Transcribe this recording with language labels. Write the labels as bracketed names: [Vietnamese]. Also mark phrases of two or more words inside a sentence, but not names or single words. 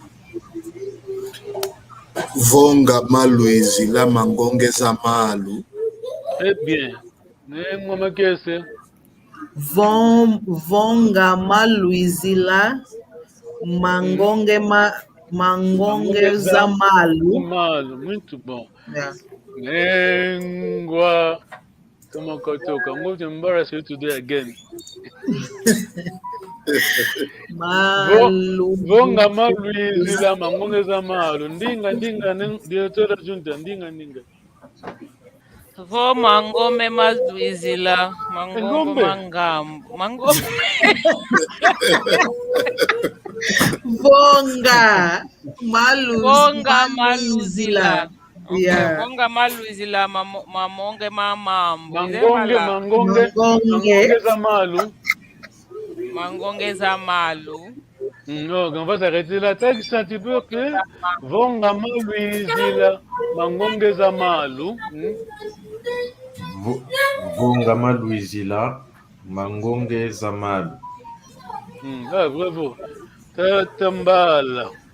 [Kongo] Vongama Luizila Mangongeza Malu. [French] Très bien. Mais moi, ma question. [Kongo] Vongama Luizila Mangongeza Malu. Malu, [Portuguese] muito bom. [English] Yeah. Lengua. Come on, [Kongo] Kotoka. [English] I'm going to embarrass you today again. [Kongo] Malu. Vonga Maluizila Mangongeza Malu. Ndinga, [Portuguese] diretora junta. [Kongo] Ndinga. Vo mangome maluizila. Mangombe mangambo. Mangombe. Vonga Maluizila. Yeah. Vonga maluizila mamonge mamambo. Mangongeza Malu. Mangongeza Malu. [French] Non, on va s'arrêter là. Texte un petit peu que [Kongo] Vonga Maluizila Mangongeza Malu. Vonga Maluizila Mangongeza Malu. Ah, bravo. Tatambala.